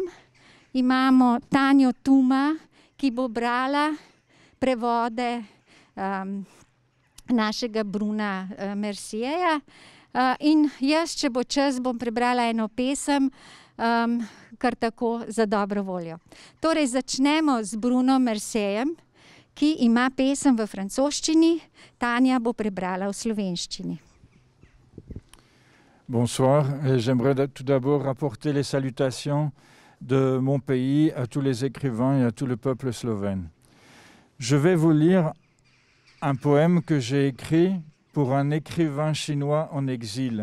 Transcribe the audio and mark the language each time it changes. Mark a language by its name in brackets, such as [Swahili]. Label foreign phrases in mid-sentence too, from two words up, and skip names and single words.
[Slovenian] Imamo Tanjo Tuma, ki bo brala prevode našega Bruna Mercijeja. In jaz, če bo čas, bom prebrala eno pesem, kar tako za dobro voljo. Torej začnemo z Brunom Mercijejem, ki ima pesem v francoščini, Tanja bo prebrala v slovenščini. [French] Bonsoir, j'aimerais tout d'abord rapporter les salutations de mon pays à tous les écrivains et à tout le peuple slovène. Je vais vous lire un poème que j'ai écrit pour un écrivain chinois en exil.